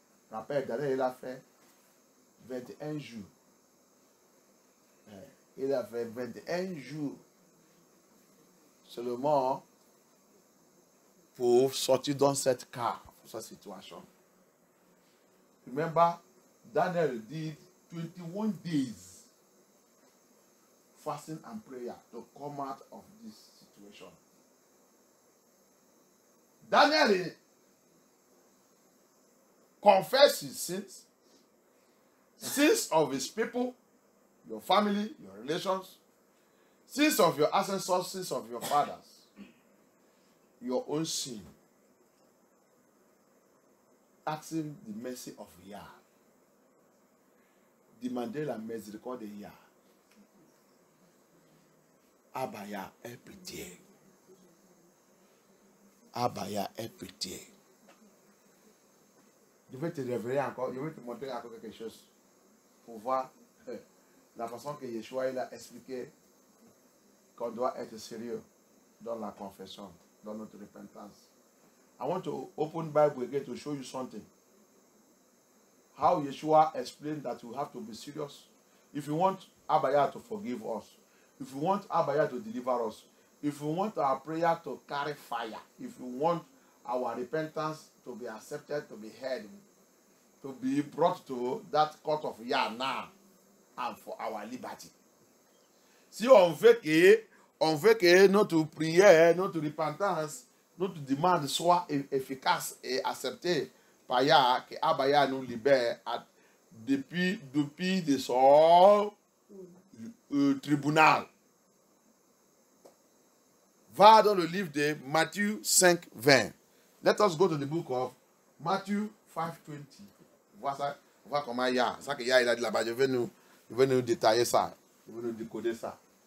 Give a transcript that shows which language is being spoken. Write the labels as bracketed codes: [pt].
[fr] Rappelle, Daniel, il a fait 21 jours. Il a fait 21 jours seulement pour sortir dans cette cas, pour cette situation. [en] Remember, Daniel did 21 days fasting and prayer to come out of this situation. Daniel confessed his sins of his people, your family, your relations, sins of your ancestors, sins of your fathers, your own sin. Asking the mercy of Yah. [fr] Demandez la miséricorde de Yah. Abaya, aie pitié. Abaya, aie pitié. Je vais te révéler encore, je vais te montrer encore quelque chose pour voir la façon que Yeshua il a expliqué qu'on doit être sérieux dans la confession, dans notre repentance. [en] I want to open Bible again to show you something. How Yeshua explained that you have to be serious. If you want Abaya to forgive us, if you want Abaya to deliver us, if you want our prayer to carry fire, if you want our repentance to be accepted, to be heard, to be brought to that court of Yah now, and for our liberty. [fr] Si on veut que notre prière, notre repentance, notre demande soit efficace et acceptée par Yah, que Abaya nous libère depuis de son tribunal. Va dans le livre de Matthieu 5, 20. [en] Let us go to the book of Matthew 5:20. [fr] Voilà comment Yah, ça que Yah il a dit là-bas, je vais nous détailler ça, je vais nous décoder ça.